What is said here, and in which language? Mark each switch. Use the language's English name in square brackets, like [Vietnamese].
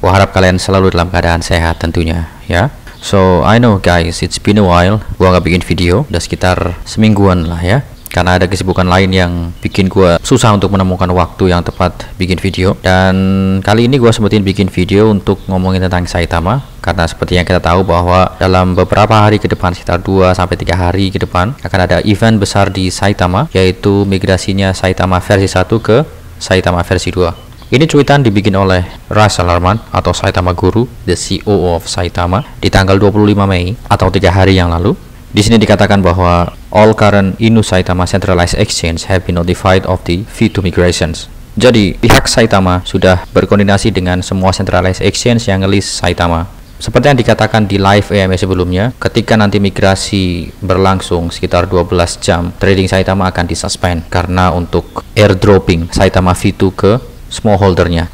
[Indonesian] Gua harap kalian selalu dalam keadaan sehat tentunya, ya. [English] So, I know guys, it's been a while. [Indonesian] Gua nggak bikin video, udah sekitar semingguan lah ya. Karena ada kesibukan lain yang bikin gua susah untuk menemukan waktu yang tepat bikin video. Dan kali ini gua sempetin bikin video untuk ngomongin tentang Saitama. Karena seperti yang kita tahu bahwa dalam beberapa hari ke depan, sekitar 2-3 hari ke depan, akan ada event besar di Saitama, yaitu migrasinya Saitama versi 1 ke Saitama versi 2. Ini cuitan dibikin oleh Russell Arman atau Saitama Guru, [English] the COO of Saitama, [Indonesian] di tanggal 25 Mei atau 3 hari yang lalu. Di sini dikatakan bahwa [English] all current Inu Saitama Centralized Exchange have been notified of the V2 migrations. [Indonesian] Jadi, pihak Saitama sudah berkoordinasi dengan semua Centralized Exchange yang ngelis Saitama. Seperti yang dikatakan di live EMA sebelumnya, ketika nanti migrasi berlangsung sekitar 12 jam, trading Saitama akan disuspend karena untuk airdropping Saitama V2 ke smallholdernya.